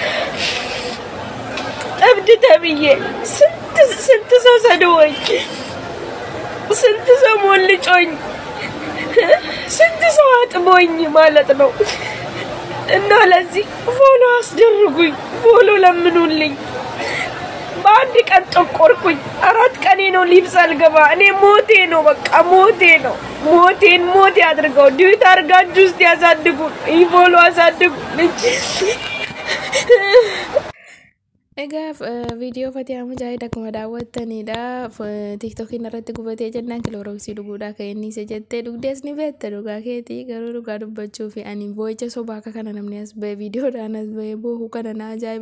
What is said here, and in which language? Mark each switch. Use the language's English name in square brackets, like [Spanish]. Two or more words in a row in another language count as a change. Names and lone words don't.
[Amharic] እብድ ተብዬ ስንት ሰው ሰድቦኝ፣ ስንት ሰው ሞልጮኝ፣ ስንት ሰው አጥቦኝ ማለት ነው። እና ለዚህ ፎሎ አስደርጉኝ፣ ፎሎ ለምኑልኝ። በአንድ ቀን ጠቆርኩኝ። 4 ቀኔ ነው ሊብስ አልገባ። እኔ ሞቴ ነው በቃ ሞቴ ነው። ሞቴ አድርገው ዲዩት አድርጋችሁ እስቲ ያሳድጉ፣ ፎሎ አሳድጉ። [Oromo] Egaa viidiyoo Fatihaa Mujaahid akkuma daawwattanidha. TikTokiin irratti gubatee jennaan kiloroksii dhuguudhaa kan inni isa jettee dhugdees ni beekta dhugaa keetii. Garuu dhugaa dubbachuu fi ani boo'icha sobaa akka kana namni as ba'e viidiyoodhaan as ba'e boo'uu kana na ajaa'iba.